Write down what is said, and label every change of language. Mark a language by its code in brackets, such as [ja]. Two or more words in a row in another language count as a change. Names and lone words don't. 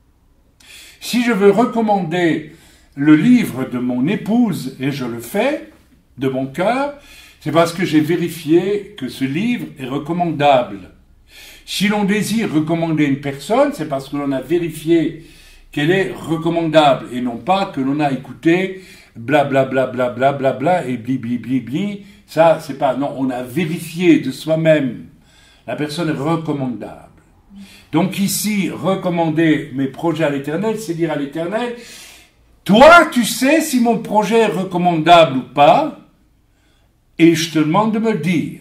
[fr] Si je veux recommander le livre de mon épouse, et je le fais, de mon cœur, c'est parce que j'ai vérifié que ce livre est recommandable. Si l'on désire recommander une personne, c'est parce que l'on a vérifié qu'elle est recommandable, et non pas que l'on a écouté blablabla bla, bla, bla, bla, et bli bli bli bli. Ça, c'est pas... Non, on a vérifié de soi-même. La personne est recommandable. Donc ici, recommander mes projets à l'Éternel, c'est dire à l'Éternel, toi, tu sais si mon projet est recommandable ou pas, et je te demande de me le dire.